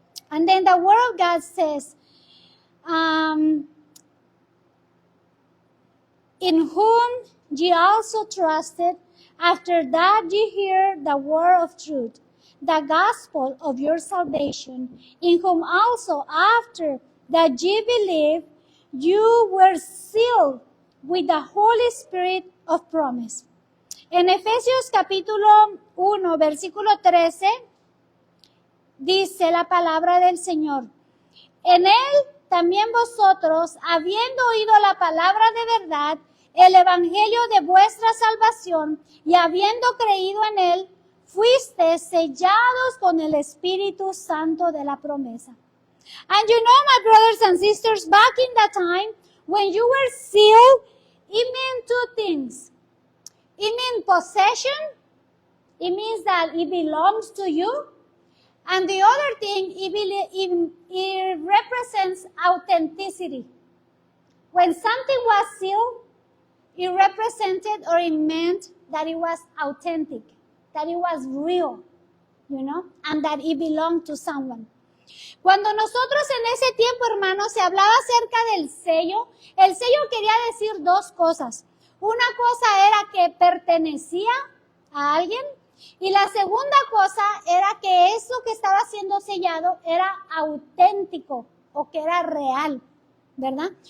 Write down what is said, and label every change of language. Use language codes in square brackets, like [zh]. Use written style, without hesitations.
[en] And then the Word of God says, in whom ye also trusted, after that ye hear the word of truth, the gospel of your salvation, in whom also after that ye believed, you were sealed with the Holy Spirit of promise. [es] En Efesios capítulo 1, versículo 13, dice la palabra del Señor: en él también vosotros, habiendo oído la palabra de verdad, el evangelio de vuestra salvación, y habiendo creído en él, fuiste sellados con el Espíritu Santo de la promesa. [en] And you know, my brothers and sisters, back in that time, when you were sealed, it meant two things. It means possession. It means that it belongs to you. And the other thing, it represents authenticity. When something was sealed, it represented or it meant that it was authentic, that it was real, and that it belonged to someone. [es] Cuando nosotros en ese tiempo, hermanos, se hablaba acerca del sello, el sello quería decir dos cosas. Una cosa era que pertenecía a alguien y la segunda cosa era que eso que estaba siendo sellado era auténtico o que era real, ¿verdad?